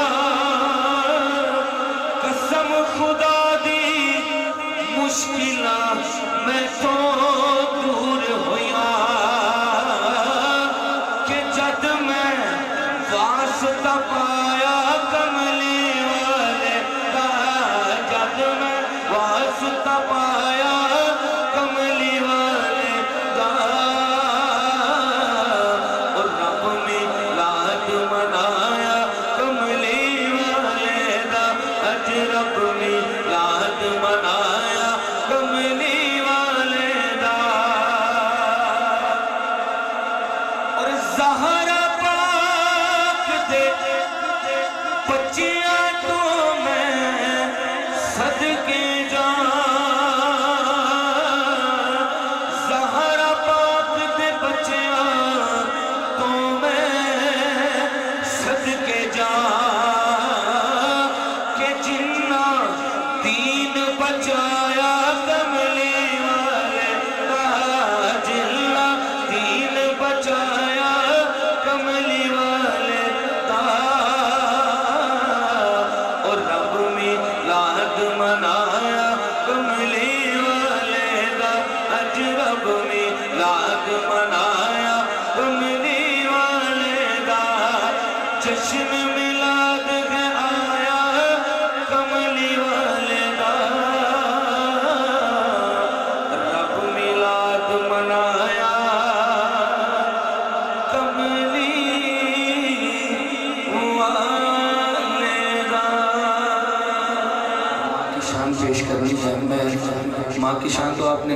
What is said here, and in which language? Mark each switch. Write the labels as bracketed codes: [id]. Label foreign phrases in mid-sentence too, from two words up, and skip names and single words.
[pa] قسم خدا دی مشکلہ میں تو دور ہویا کہ جد میں واسطہ پایا کملی والے دا جد میں واسطہ پایا کملی والے دا اور رب میلاد منایا کملی والے دا اج رب میلاد منایا کملی والے دا اور زہرا پاک دے بچیاں تو میں صدقے زہرا پاک دے بچیاں تو میں صدقے جا کہ جنہ دین بچایا کملی والے دا جنہ دین بچایا کملی والے دا اور رب میلاد منایا کملی والے دا اج رب میلاد منایا کملی والے دا جشن میلاد ہے آیا کملی والے دا رب میلاد منایا کملی والے دا [ur] ماں کی شان پیش کرنی ہے ماں کی شان تو آپ نے